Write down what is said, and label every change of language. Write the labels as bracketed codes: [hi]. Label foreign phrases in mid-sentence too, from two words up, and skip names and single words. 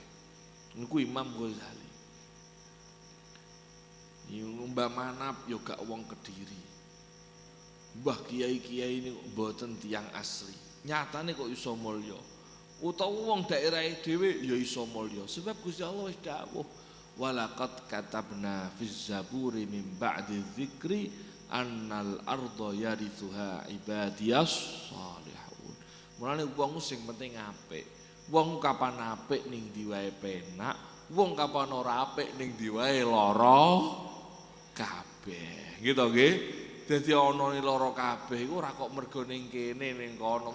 [jv] Niku Imam Ghazali. Mbah Manap yo gak wong Kediri. Mbah kiai-kiai ini mboten tiyang asli. Nyatane kok iso mulya. Utawa wong daerahe dhewe ya iso mulya. Sebab Gusti Allah wis dawuh, [ar] "وَلَقَدْ كَتَبْنَا فِي الزَّبُورِ مِنْ بَعْدِ الذِّكْرِ أَنَّ الْأَرْضَ يَرِثُهَا عِبَادِيَ الصَّالِحُونَ." [jv] Mulane wong sing penting apik. Wong kapan apik ning ndi wae penak, wong kapan ora apik ning ndi wae lara kabeh. Gitu nggih. Dadi ana lara kabeh iku ora kok mergo ning kene ning kono.